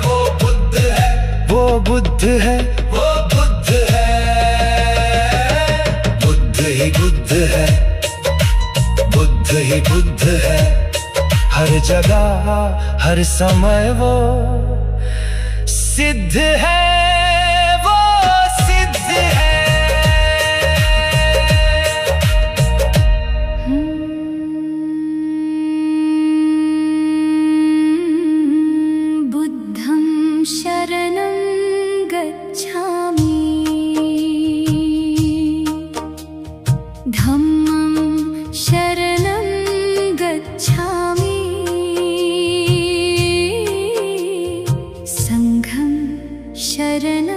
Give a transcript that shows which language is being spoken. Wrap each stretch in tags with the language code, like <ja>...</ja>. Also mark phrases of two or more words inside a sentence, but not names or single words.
<hi>वो बुद्ध है, वो बुद्ध है, वो बुद्ध है। बुद्ध ही बुद्ध है, बुद्ध ही बुद्ध है, हर जगह हर समय वो सिद्ध है, वो सिद्ध है।</hi> <pi>बुद्धं शरणं गच्छामि, धम्मं शरणं गच्छामि, संघं शरणं</pi>